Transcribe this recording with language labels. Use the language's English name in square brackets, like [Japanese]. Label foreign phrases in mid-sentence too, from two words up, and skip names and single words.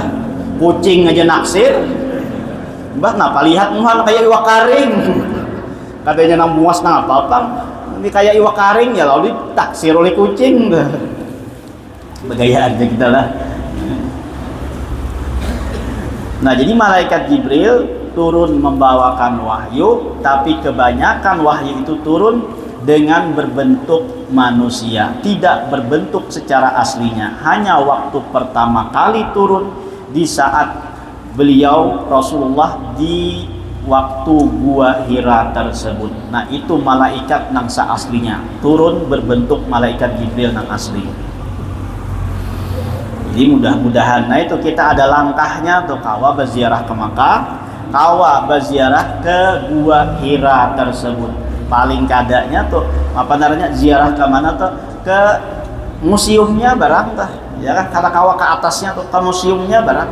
[Banjar] Kucing aja naksir, mbak kenapa lihat muhan kayak iwak karing, katanya nang bungas nang apa ini kayak iwak karing ya lalu ditaksir oleh kucing, begayaan kita lah. [Indonesian] Nah jadi malaikat Jibril turun membawakan wahyu, tapi kebanyakan wahyu itu turun dengan berbentuk manusia, tidak berbentuk secara aslinya. Hanya waktu pertama kali turun di saat beliau Rasulullah di waktu gua Hira tersebut. Nah itu malaikat nang aslinya turun berbentuk malaikat Jibril nang asli. Jadi mudah-mudahan nah itu kita ada langkahnya tuh kawa berziarah ke Makkah, kawa berziarah ke gua Hira tersebut. [Banjar] Paling kadanya tuh apa namanya ziarah ke mana tuh, ke museumnya barang tah, ya kan, kata kawa ke atasnya tuh ke museumnya barang.